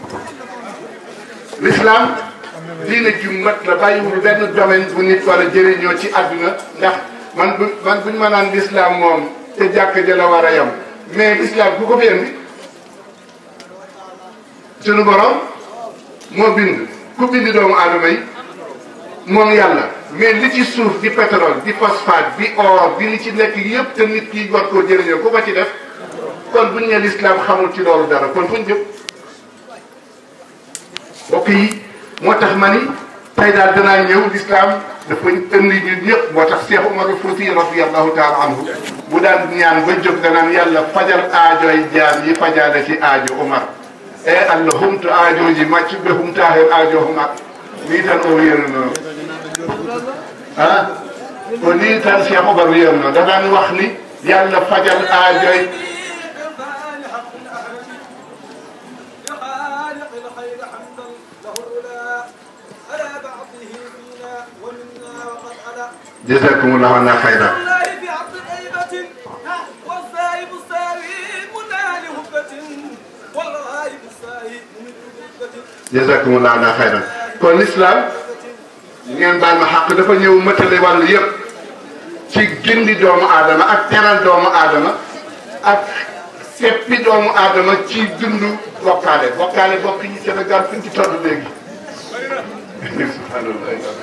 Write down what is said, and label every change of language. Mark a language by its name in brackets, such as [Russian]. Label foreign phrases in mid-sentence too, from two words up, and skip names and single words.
[Wolof] l'islam diine ju mat la bàyyiwul benn domaine bu nit war a jëriñoo ci àdduna ndax man buñ ma naan l'islam moom te jàkk ja la war a yam mais l'islam ku ko fi indi sunu borom moo bind ku bind doomu aadama yi moom yàlla mais li ci suuf di pétrole di phosphate di or di li ci nekk yëpp te nit ki war koo jëriñoo ku ko ci def kon buñ ne l'islam xamul ci loolu dara kon fuñ jëm mbokk yi moo tax ma ni tey daal danaa ñëw l'islam dafa indi ñun ñëpp moo tax Cheikh Oumar Fouti [Arabic] رضي الله تعالى عنه [Wolof] bu daan ñaan ba jóg danaan yàlla fajal aajoy jaam yi fajaale ci aajo Omar [Fula] e allah humto aajoji maccuɓe humta hen aajo Omar ni tan o wiyatno ko ni tan Cheikh Oumar wiyatno [Wolof] danaan wax ni yàlla fajal aajoy [Arabic] جزاكم الله عنا خيرا جزاكم الله عنا خيرا [Wolof] kon l'islam ngeen baal ma xaq dafa ñëw mëtale wàllu yëpp ci gindi doomu aadama ak teral doomu aadama ak seppi doomu aadama ci dundu bokkaale bokk yi Sénégal fi ñu ci toll léegi subhanallah